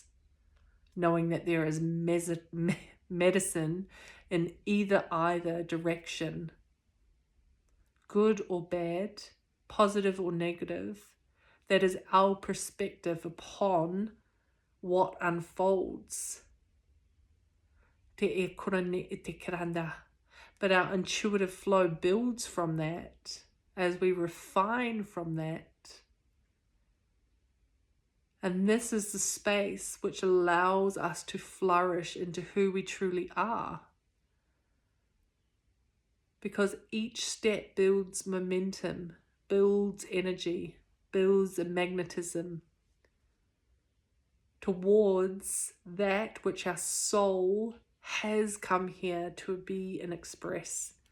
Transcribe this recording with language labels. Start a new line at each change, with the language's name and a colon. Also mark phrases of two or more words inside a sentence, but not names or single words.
English: Knowing that there is medicine in either direction, good or bad, positive or negative. That is our perspective upon what unfolds. Te e korone e te kiranda. But our intuitive flow builds from that as we refine from that. And this is the space which allows us to flourish into who we truly are. Because each step builds momentum, builds energy, builds a magnetism towards that which our soul has come here to be and express.